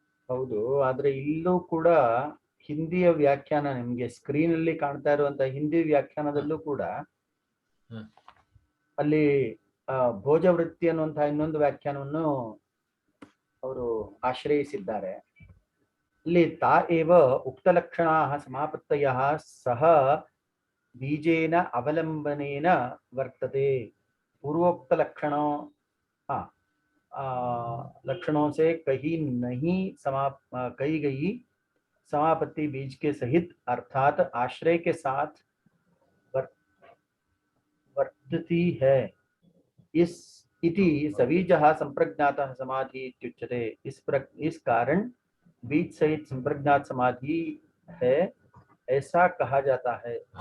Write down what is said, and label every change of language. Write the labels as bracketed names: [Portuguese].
[Kannada] ಹೌದು, ಆದ್ರೆ ಇಲ್ಲೂ ಕೂಡ ಹಿಂದಿಯ ವ್ಯಾಖ್ಯಾನ ನಿಮ್ಗೆ ಸ್ಕ್ರೀನ್ ಅಲ್ಲಿ ಕಾಣ್ತಾ ಇರುವಂತ ಹಿಂದಿ ವ್ಯಾಖ್ಯಾನದಲ್ಲೂ ಕೂಡ ಅಲ್ಲಿ ಭೋಜವೃತ್ತಿ ಅನ್ನುವಂತಹ ಇನ್ನೊಂದು ವ್ಯಾಖ್ಯಾನವನ್ನು ಅವರು ಆಶ್ರಯಿಸಿದ್ದಾರೆ. [Sanskrit] ಇಲ್ಲಿ ತಾ ಏವ ಉಕ್ತ ಲಕ್ಷಣಾ ಸಮಾಪತ್ತಯ ಸಹ बीजेन अवलंबनेन वर्तते. [Hindi] पूर्वोक्त लक्षणों से कहीं नहीं कही गई समापत्ति बीज के सहित अर्थात आश्रय के साथ वर्तती है. [Sanskrit] इस इति सवीजः संप्रज्ञातः समाधि इत्युच्यते. [Hindi] इस कारण बीज सहित संप्रज्ञात समाधि है ऐसा कहा जाता है.